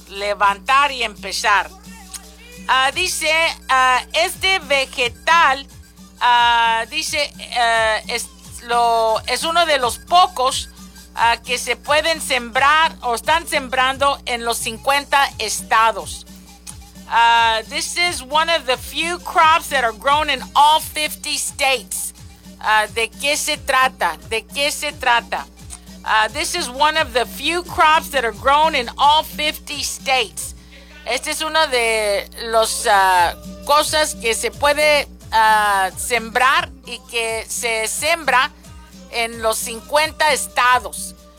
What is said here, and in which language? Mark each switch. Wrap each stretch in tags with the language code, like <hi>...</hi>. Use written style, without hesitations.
<es>Levantar y empezar. Dice, este vegetal, dice, es uno de los pocos que se pueden sembrar o están sembrando en los 50 estados.</es> <en>This is one of the few crops that are grown in all 50 states.</en> <es>¿De qué se trata?</es> <en>¿De qué se trata? This is one of the few crops that are grown in all 50 states.</en> <es>Este es uno de los cosas que se puede sembrar y que se sembra en los 50 estados.</es>